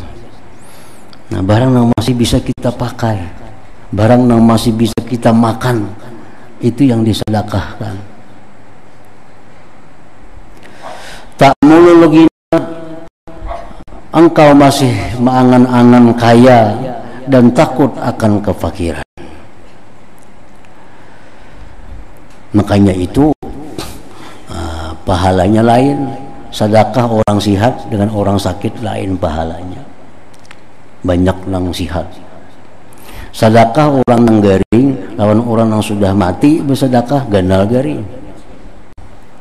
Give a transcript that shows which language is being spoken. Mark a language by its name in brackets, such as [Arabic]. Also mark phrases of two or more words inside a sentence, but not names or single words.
[Indonesian] Nah, barang yang masih bisa kita pakai, barang yang masih bisa kita makan, itu yang disedekahkan. Tak mulu lagi engkau masih mengangan-angan kaya dan takut akan kefakiran. Makanya itu pahalanya lain. Sedekah orang sihat dengan orang sakit lain pahalanya. [Banjar] Banyak nang sihat. Sedekah orang nang garing lawan orang yang sudah mati bersedekah ganal garing.